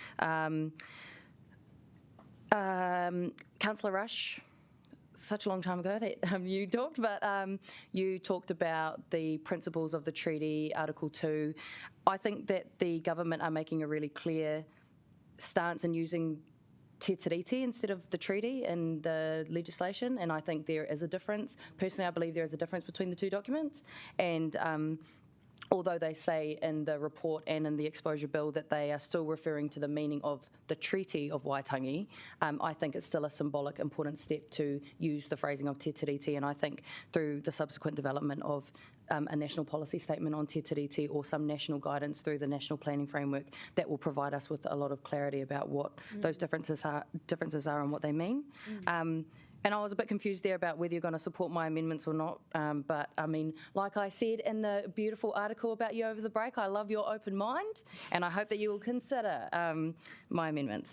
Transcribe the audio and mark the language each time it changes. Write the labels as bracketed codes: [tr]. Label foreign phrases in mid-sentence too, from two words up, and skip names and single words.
[en] Councillor Rush, such a long time ago that you talked, but you talked about the principles of the treaty, Article 2. I think that the government are making a really clear stance in using [mi] te tiriti [en] instead of the treaty in the legislation, and I think there is a difference. Personally, I believe there is a difference between the two documents, and although they say in the report and in the exposure bill that they are still referring to the meaning of the Treaty of Waitangi, I think it's still a symbolic, important step to use the phrasing of [mi] te tiriti, [en] and I think through the subsequent development of a national policy statement on [mi] te tiriti [en] or some national guidance through the national planning framework, that will provide us with a lot of clarity about what those differences are and what they mean. And I was a bit confused there about whether you're going to support my amendments or not. But I mean, like I said in the beautiful article about you over the break, I love your open mind, and I hope that you will consider my amendments.